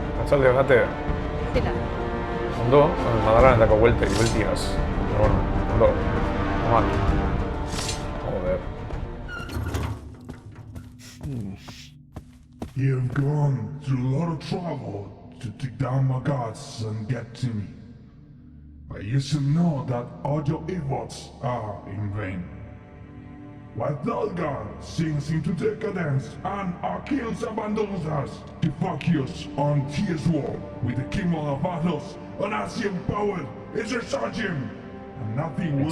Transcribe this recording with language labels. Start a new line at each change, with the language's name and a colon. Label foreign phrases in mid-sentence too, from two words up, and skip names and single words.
Basque: Arratsalde gate. Zela. Ondo, Madalanetako bueltiaz. Bueno, ondo. Normal. Joder.
English: You've gone through a lot of trouble to take down my gods and get to me. But you should know that all your efforts are in vain. While Thulgar sinks into decadence and Achilles abandons us to focus on Tears War with the King of Athos and Asian power is resurging, and nothing will